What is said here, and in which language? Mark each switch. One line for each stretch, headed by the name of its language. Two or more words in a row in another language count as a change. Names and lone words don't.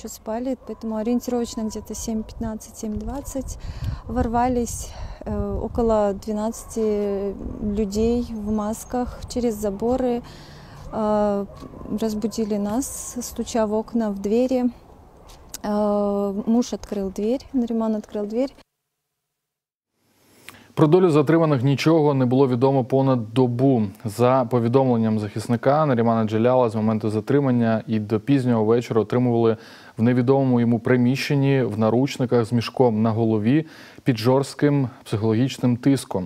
Russian: еще спали, поэтому ориентировочно где-то 7:15, 7:20 ворвались около 12 людей в масках через заборы, разбудили нас, стуча в окна, в двери. Муж открыл дверь, Нариман открыл дверь.
Ukrainian: Про долю затриманих нічого не було відомо понад добу. За повідомленням захисника, Нарімана Джеляла з моменту затримання і до пізнього вечора отримували в невідомому йому приміщенні в наручниках з мішком на голові під жорстким психологічним тиском.